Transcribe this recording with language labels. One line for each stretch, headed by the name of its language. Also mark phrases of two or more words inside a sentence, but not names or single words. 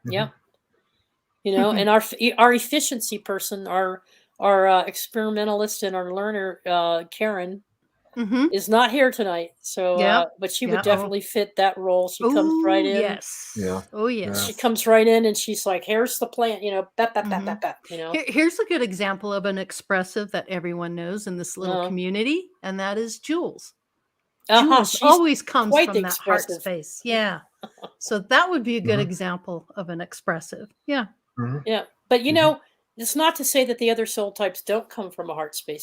English: Yeah, and our efficiency person, our experimentalist and our learner, Karen, Mhm. is not here tonight. So, Yep. but she would Yeah. Oh. definitely fit that role. She comes right Oh, in. yes. Yeah. Oh, Yeah. She yes. comes right in and she's like, "Here's the plan." Bat, bat, bat, Mhm. bat, bat. Here's a good example of an expressive that everyone knows in this little Uh, community, and that is Jules. uh-huh. Jules She's always comes quite the from that heart expressive. space. Yeah. So that would be a good Mhm. example of an expressive. Yeah. Mhm. Yeah, but Mhm. it's not to say that the other soul types don't come from a heart space